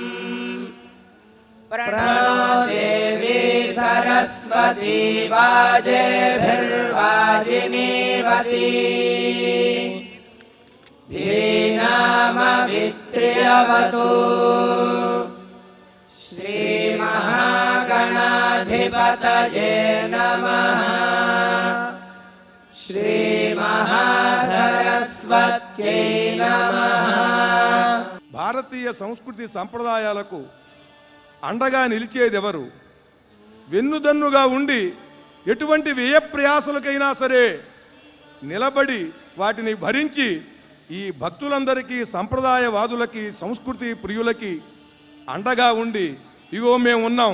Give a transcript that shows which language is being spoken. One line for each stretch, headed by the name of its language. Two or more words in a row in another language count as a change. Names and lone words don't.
Sanskrit: प्रणो देवी सरस्वती वाजेभिर्वाजिनीवती धीनामभित्र्यवतु श्रीमहागणाधिपतये नमः श्रीमहासरस्वत्यै नमः।
Telugu: భారతీయ సంస్కృతి సంప్రదాయాలకు అండగా నిలిచేదెవరు? వెన్నుదన్నుగా ఉండి ఎటువంటి వ్యయప్రయాసలకైనా సరే నిలబడి వాటిని భరించి ఈ భక్తులందరికీ, సంప్రదాయవాదులకి, సంస్కృతి ప్రియులకి అండగా ఉండి ఇగో మేము ఉన్నాం,